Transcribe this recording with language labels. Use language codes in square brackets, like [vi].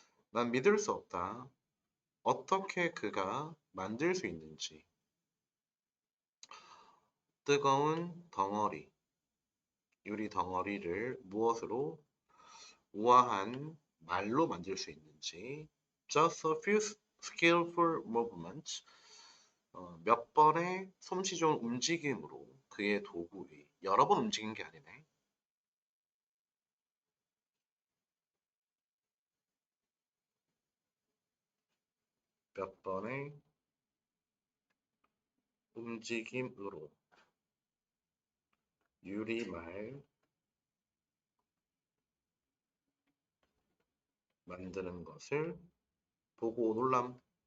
[ko] 난 믿을 수 없다. 어떻게 그가 만들 수 있는지. 뜨거운 덩어리, 유리 덩어리를 무엇으로 우아한 말로 만들 수 있는지. [en] Just a few skillful movements. [ko] 몇 번의 솜씨 좋은 움직임으로 그의 도구에 여러 번 움직인 게 아니네. 몇 번의 움직임으로 유리말 만드는 것을 보고 놀람.